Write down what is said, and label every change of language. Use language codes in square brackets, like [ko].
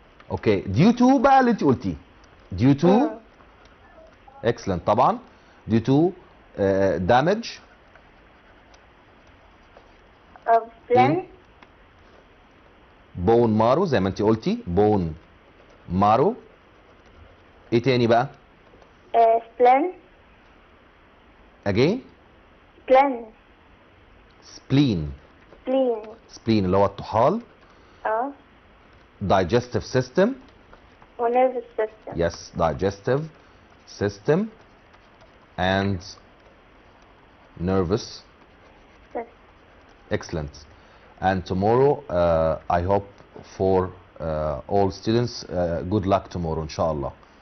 [ar] اوكي [en] due to [ar] بقى اللي انت قلتيه. [en] due to excellent طبعا. due to damage of spleen, bone marrow [ar] زي ما انت قلتي [en] bone marrow. [ar] ايه تاني بقى؟ [en] spleen, again spleen [ar] اللي هو الطحال. [en] digestive system و nervous system. yes digestive system and nervous system. Excellent. And tomorrow I hope for all students good luck tomorrow inshallah.